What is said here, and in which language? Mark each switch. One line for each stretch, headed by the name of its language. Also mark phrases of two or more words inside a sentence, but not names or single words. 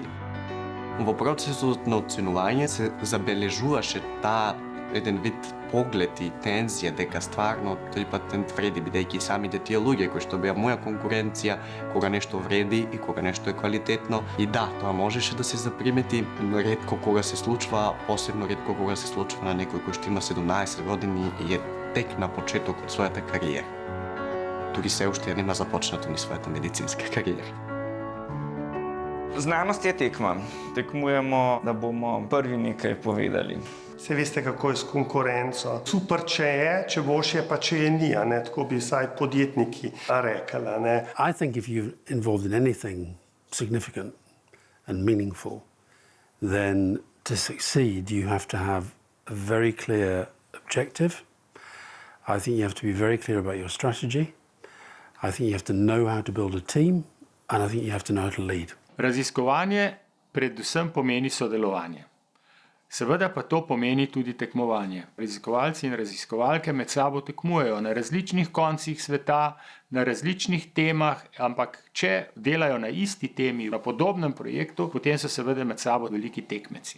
Macedonian: Во процесот на оценување се забележуваше таа еден вид поглед и тензија дека стварно тој патент вреди, бидејќи самите тие луѓе кои што беа моја конкуренција, кога нешто вреди и кога нешто е квалитетно. И да, тоа можеше да се запримети, ретко кога се случва, посебно ретко кога се случва на некој кој што има 17 години и е тек на почеток од својата кариера. Дури се уште нема започнато ни својата медицинска кариера.
Slovenian: Znanost je tekma. Tekmujemo, da bomo prvi nekaj povedali. Se veste, kako je s konkurenco. Super, če je, če boš je, pa če je ni, ne? Tako bi vsaj podjetniki rekli. Ne?
English: I think if you're involved in anything significant and meaningful, then to succeed you have to have a very clear objective. I think you have to be very clear about your strategy. I think you have to know how to build a team, and I think you have to know how to lead.
Slovenian: Raziskovanje predvsem pomeni sodelovanje. Seveda pa to pomeni tudi tekmovanje. Raziskovalci in raziskovalke med sabo tekmujejo na različnih koncih sveta, na različnih temah, ampak če delajo na isti temi, na podobnem projektu, potem so seveda med sabo veliki tekmeci.